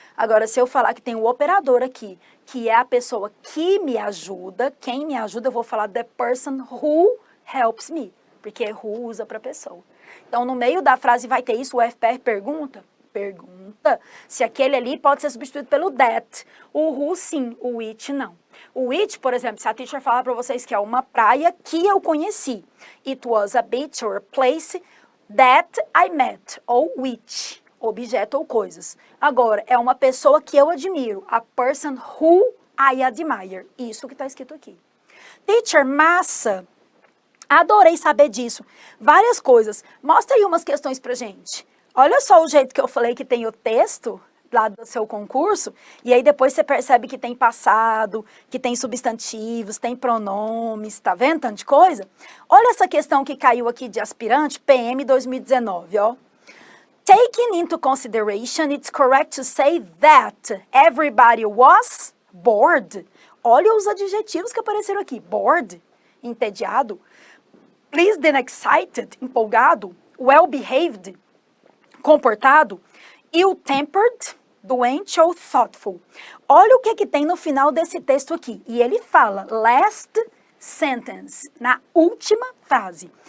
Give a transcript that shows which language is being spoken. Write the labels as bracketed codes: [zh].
[pt] Agora, se eu falar que tem o operador aqui, que é a pessoa que me ajuda, quem me ajuda, eu vou falar [en] the person who helps me, [pt] porque who usa para pessoa. Então, no meio da frase vai ter isso, o FPR pergunta se aquele ali pode ser substituído pelo that. O who, sim, o which, não. O which, por exemplo, se a teacher falar para vocês que é uma praia que eu conheci. [en] It was a beach or a place that I met. [pt] Ou which, objeto ou coisas. Agora, é uma pessoa que eu admiro. [en] A person who I admire. [pt] Isso que está escrito aqui. Teacher, massa. Adorei saber disso. Várias coisas. Mostra aí umas questões pra gente. Olha só o jeito que eu falei que tem o texto lá do seu concurso, e aí depois você percebe que tem passado, que tem substantivos, tem pronomes, tá vendo tanto de coisa? Olha essa questão que caiu aqui de aspirante, PM 2019, ó. [en] Taking into consideration, it's correct to say that everybody was bored. [pt] Olha os adjetivos que apareceram aqui. [en] Bored, entediado. Pleased and excited, empolgado. Well-behaved, comportado. Ill-tempered, doente ou thoughtful. [pt] Olha o que tem no final desse texto aqui. E ele fala, [en] last sentence, [pt] na última frase.